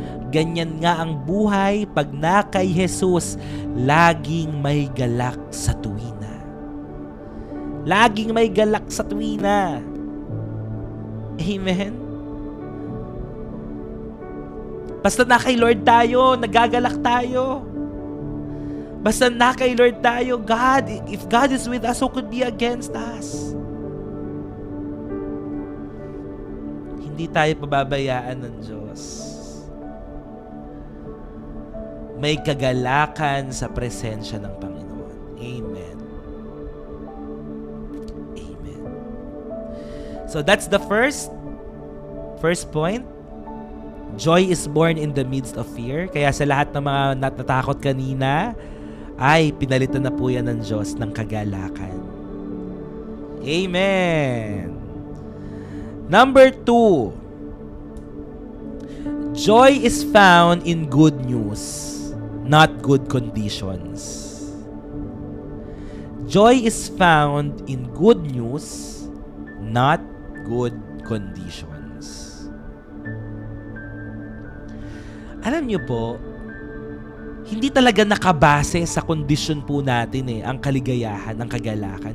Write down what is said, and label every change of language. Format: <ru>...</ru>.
<tl>Ganyan nga ang buhay pag na kay Jesus, laging may galak sa tuwina. Laging may galak sa tuwina. Amen? Basta na kay Lord tayo, nagagalak tayo. Basta na kay Lord tayo,</tl> <en>God, if God is with us, who could be against us?</en> <tl>Hindi tayo pababayaan ng Diyos. May kagalakan sa presensya ng Panginoon. Amen. Amen.</tl> <en>So that's the first point. Joy is born in the midst of fear.</en> <tl>Kaya sa lahat ng mga natatakot kanina, ay pinalitan na po yan ng Diyos ng kagalakan.</tl> <en>Amen. Number 2. Joy is found in good news, not good conditions. Joy is found in good news, not good conditions.</en> <tl>Alam niyo po, hindi talaga nakabase sa kondisyon po natin ang kaligayahan, ang kagalakan.</tl>